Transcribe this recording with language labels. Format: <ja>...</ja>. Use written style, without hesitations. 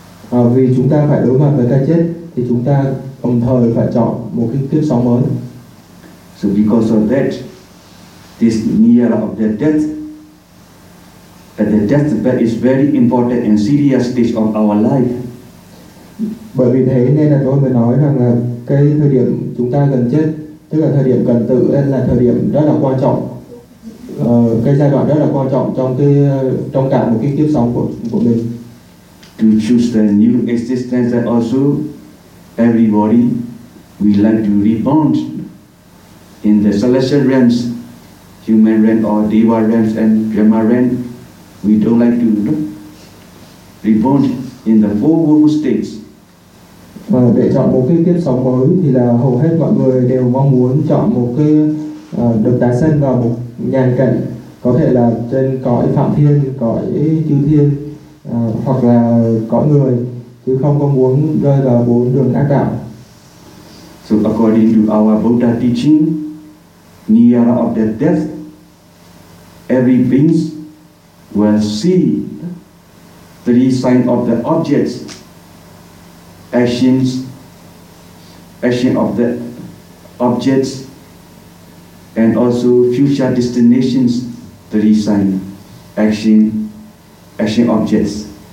<vi>Vì chúng ta phải đối mặt với cái chết thì chúng ta đồng thời phải chọn một cái kiếp sống mới.</vi> <en>So because of that, this near of the death, at the deathbed is very important and serious stage of our life.</en> <vi>Bởi vì thế nên là tôi mới nói rằng là cái thời điểm chúng ta gần chết, tức là thời điểm cận tử là thời điểm rất là quan trọng, cái giai đoạn rất là quan trọng trong cái trong cả một cái kiếp sống của mình.</vi> <en>To choose the new existence, and also everybody, we like to reborn in the celestial realms, human realm or deva realms and brahma realm. We don't like to reborn in the four world states.</en> <vi>Và để chọn một cái kiếp sống mới thì là hầu hết mọi người đều mong muốn chọn một cái được tái sinh vào một nhàn cảnh, có thể là trên cõi phạm thiên, cõi chư thiên. Hoặc là có người chứ không có muốn rơi vào bốn đường ác đạo.</vi> <en>So according to our Buddha teaching, near of the death, every beings will see three signs of the objects, actions, action of the objects, and also future destinations. Three signs, action, action objects.</en>